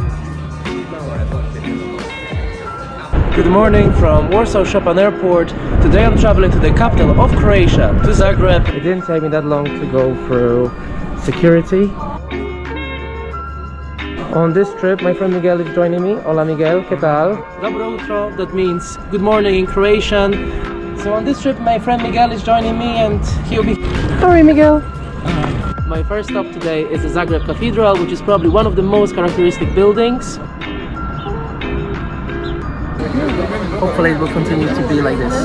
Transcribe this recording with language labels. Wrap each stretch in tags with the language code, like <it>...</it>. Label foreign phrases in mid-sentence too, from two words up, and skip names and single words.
<en>Good morning from Warsaw Chopin Airport. Today I'm traveling to the capital of Croatia, to Zagreb. It didn't take me that long to go through security. On this trip, my friend Miguel is joining me.</en> <es>Hola Miguel, ¿qué tal?</es> <hr>Dobro jutro,</hr> <en>that means good morning in Croatian. So on this trip, my friend Miguel is joining me and he'll be... Sorry Miguel! My first stop today is the Zagreb Cathedral, which is probably one of the most characteristic buildings. Hopefully it will continue to be like this.</en>